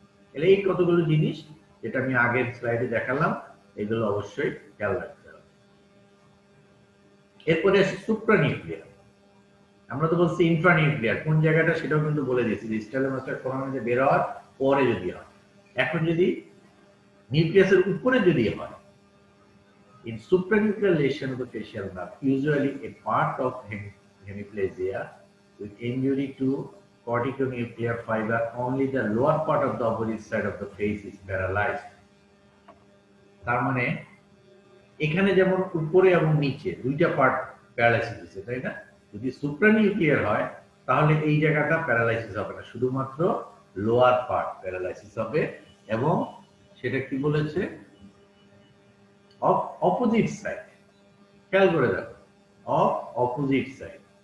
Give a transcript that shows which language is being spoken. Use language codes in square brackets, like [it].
[bn] তাহলে এই কতগুলো জিনিস যেটা আমি আগের স্লাইডে দেখালাম এগুলো অবশ্যই খেয়াল রাখতে হবে। এরপরে আসে সুপ্রানিউক্লিয়ার, আমরা তো বলছি ইনফ্রানিউক্লিয়ার, কোন জায়গাটা সেটাও কিন্তু বলে দিয়েছি, স্টাইলোমাস্টয়েড ফোরামিনা বের হওয়ার পরে যদি হয়। এখন যদি নিউক্লিয়াসের উপরে যদি হয়, [en] in supranuclear lesion of the facial nerve, usually a part of hemiplasia with injury to corticonuclear fiber, only the lower part of the opposite side of the face is paralyzed. [bn] তার মানে এখানে যেমন উপরে এবং নিচে দুইটা পার্ট প্যারালাইসিস হচ্ছে, তাই না? যদি সুপ্রানিউক্লিয়ার হয় তাহলে এই জায়গাটা প্যারালাইসিস হবে না, শুধুমাত্র লোয়ার পার্ট প্যারালাইসিস হবে। এবং সেটা কি বলেছে, [en] of opposite side, [bn] খেয়াল করে দেখো, অফ অপোজিট সাইড।